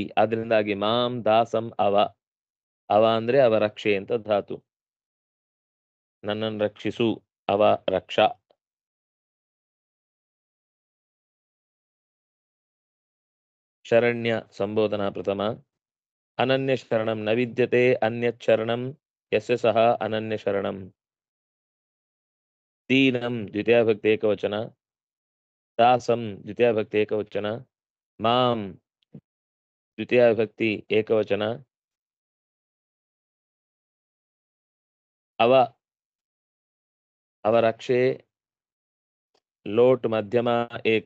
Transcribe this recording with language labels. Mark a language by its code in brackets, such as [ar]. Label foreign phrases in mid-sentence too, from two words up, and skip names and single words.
[kn] ಆದ್ರಿಂದಾಗಿ [sa] ಮಾಂ ದಾಸಂ [kn] ಅವ ಅಂದ್ರೆ ಅವ ರಕ್ಷೆ ಅಂತ ಧಾತು. ನನ್ನನ್ನು ರಕ್ಷಿಸು, [sa] ಅವ ರಕ್ಷಾ. ಶರಣ್ಯ ಸಂಬೋಧನಾ ಪ್ರಥಮ. ಅನನ್ಯ ಶರಣಂ ನ ವಿದ್ಯತೆ ಅನ್ಯತ್ ಶರಣಂ ಯಸ್ಯ ಸಹ ಅನನ್ಯ ಶರಣಂ. ದೀನಂ ದ್ವಿತೀಯ ಭಕ್ತಿ ಏಕವಚನ. ದಾಸಂ ದ್ವಿತೀಯ ಭಕ್ತಿ ಏಕವಚನ. ಮಾಂ ದ್ವಿತೀಯ ಭಕ್ತಿ ಏಕವಚನ. ಅವ ರಕ್ಷೆ ಲೋಟ್ ಮಧ್ಯಮ ಏಕ.